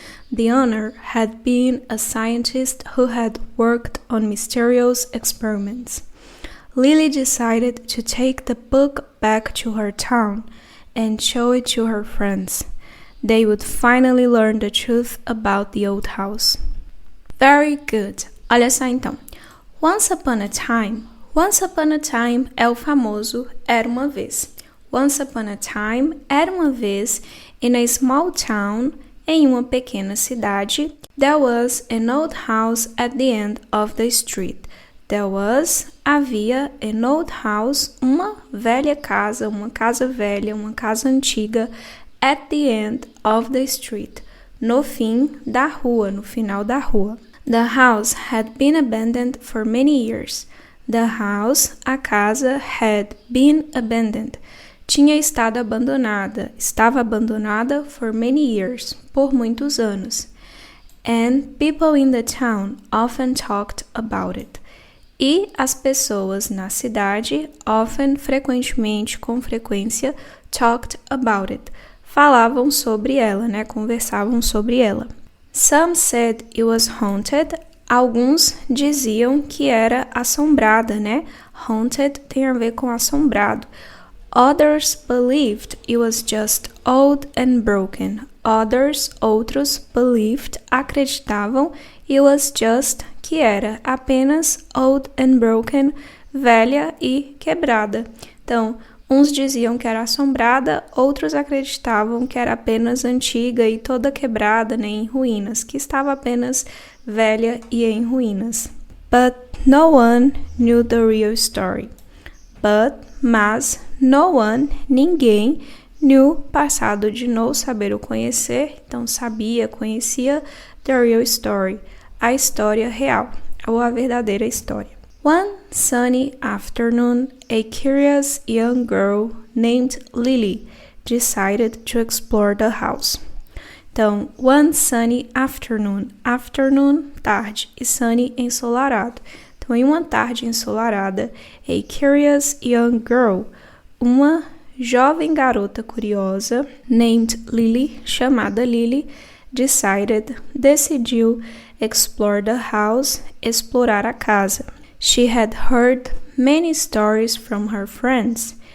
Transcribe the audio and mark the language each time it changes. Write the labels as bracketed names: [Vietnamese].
[English] The owner had been a scientist who had worked on mysterious experiments. Lily decided to take the book back to her town and show it to her friends. They would finally learn the truth about the old house. Very good. [Portuguese] Olha só então. [English] Once upon a time. Once upon a time [Portuguese] é o famoso era uma vez. [English] Once upon a time [Portuguese] era uma vez [English] in a small town, [Portuguese] em uma pequena cidade. [English] There was an old house at the end of the street. [Portuguese] Havia [English] an old house, [Portuguese] uma velha casa, uma casa velha, uma casa antiga, [English] at the end of the street, [Portuguese] no fim da rua, no final da rua. [English] The house had been abandoned for many years. The house, [Portuguese] a casa, [English] had been abandoned. [Portuguese] Tinha estado abandonada, estava abandonada [English] for many years, [Portuguese] por muitos anos. [English] And people in the town often talked about it. [Portuguese] E as pessoas na cidade, often, frequentemente, com frequência, [English] talked about it. [Portuguese] Falavam sobre ela, né? Conversavam sobre ela. [English] Some said it was haunted. [Portuguese] Alguns diziam que era assombrada, né? Haunted tem a ver com assombrado. [English] Others believed it was just old and broken. [Portuguese] Outros, believed, acreditavam, [English] it was just, [Portuguese] que era apenas [English] old and broken, [Portuguese] velha e quebrada. Então, uns diziam que era assombrada, outros acreditavam que era apenas antiga e toda quebrada, né, em ruínas, que estava apenas velha e em ruínas. [English] But no one knew the real story. [Portuguese] Mas, [English] no one, [Portuguese] ninguém, knew, passado de know, saber ou conhecer, então sabia, conhecia, [English] the real story, [Portuguese] a história real, ou a verdadeira história. [English] One sunny afternoon, a curious young girl named Lily decided to explore the house. [Portuguese] Então, [English] one sunny afternoon, [Portuguese] tarde, e sunny, ensolarado. Então, em uma tarde ensolarada, [English] a curious young girl, [Portuguese] uma jovem garota curiosa, [English] named Lily, [Portuguese] chamada Lily, decidiu [English] explore the house, [Portuguese] explorar a casa. [English] She had heard many stories from her friends.